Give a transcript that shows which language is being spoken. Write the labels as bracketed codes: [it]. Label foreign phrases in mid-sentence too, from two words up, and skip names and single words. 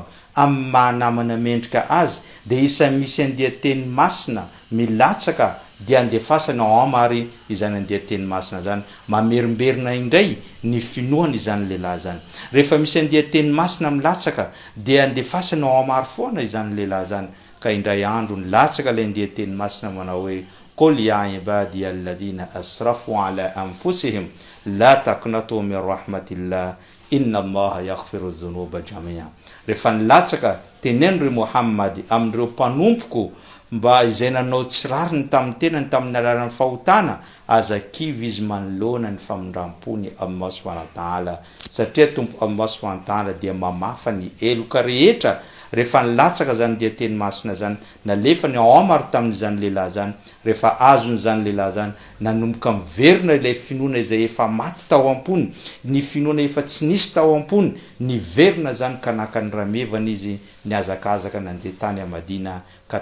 [mg] amin'ny mahanamana mendrika azy dia isa misy andiha-teny masina milatsaka dia andefasana Omar izany andiha-teny masina zany mamerimberina indray ny finoana izany lehilahy zany rehefa misy andiha-teny masina milatsaka dia andefasana Omar foana izany lehilahy zany ka indray andro nilatsaka ilay andiha-teny masina manao hoe [ar] قل يا عبادي الذين أسرفوا على أنفسهم لا تقنطوا من رحمة الله إن الله يغفر الذنوب جميعا [mg] rehefa nilatsaka tenenry Muhammad amin'ireo mpanompoko mba izay nanao tsirariny tamin'ny tenany tamin'ny alalan'ny fahotana aza kivy izy manoloana ny famindram-pony [ar] الله سبحانه وتعالى [mg] satria tompo [ar] الله سبحانه وتعالى [mg] dia mamafa ny eloka rehetra rehefa nilatsaka zany dia teny masina zany nalefa ny Omar tamin'izany lehilahy zany rehefa azon'izany lehilahy zany nanomboka miverina ilay finoana izay efa maty tao am-pony ny finoana efa tsy nisy tao am-pony niverina zany ka naka ny ramevana izy niazakazaka nandeha tany a Madina ka